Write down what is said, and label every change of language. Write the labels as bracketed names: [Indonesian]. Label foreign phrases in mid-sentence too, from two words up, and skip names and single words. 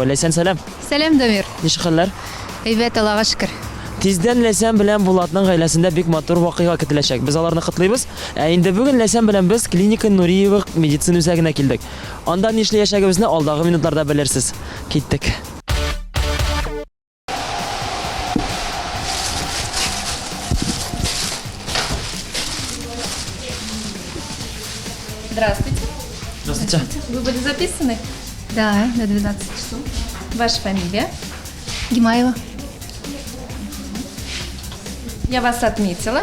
[Tatar] Ләйсән, сәлам. Сәлам, Дамир. Ничек хәлләр? Әйбәт, Аллага шөкер. Тиздән Ләйсән белән Булатның гаиләсендә бик матур вакыйга көтеләчәк. Без аларны котлыйбыз. Инде бүген Ләйсән белән без клиника Нуриева медицина үзәгенә килдек. Анда нишләячәгебезне алдагы минутларда белерсез. Киттек. [Russian] Здравствуйте. Здравствуйте. Вы были записаны? Да, на 12 часов. Ваша фамилия? Гимаева. Я вас отметила.